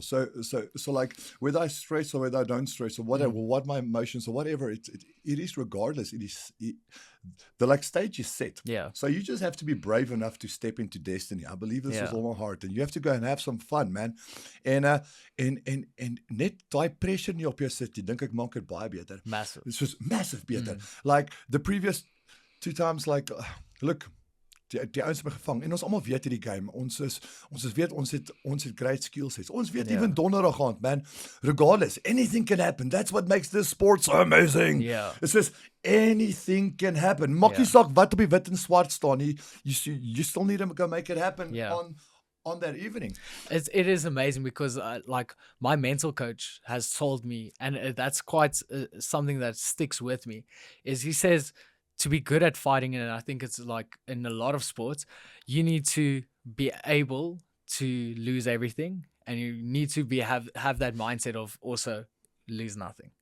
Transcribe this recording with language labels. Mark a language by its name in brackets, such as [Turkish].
[English] So like whether I stress or whether I don't stress or whatever, what my emotions or whatever, it is regardless. The like stage is set. Yeah. So you just have to be brave enough to step into destiny. I believe this with all my heart, and you have to go and have some fun, man. [Afrikaans] En net daai pressure nie op jou sit, jy dink ek maak dit baie beter. [English] Massive. It's just massive beter. Like the previous 2 times, like look, [Afrikaans] die ouens het my gevang en ons almal weet hierdie game. Ons weet ons het great skill sets. Ons weet even donderdag aand, man. [English] Regardless, anything can happen. That's what makes this sport so amazing. Yeah. It's just anything can happen. [Afrikaans] Maak nie saak wat op die wit en swart staan nie. [English] You still need to go make it happen on that evening. It is amazing because like my mental coach has told me, and that's quite something that sticks with me, is he says to be good at fighting, and I think it's like in a lot of sports, you need to be able to lose everything, and you need to have that mindset of also lose nothing.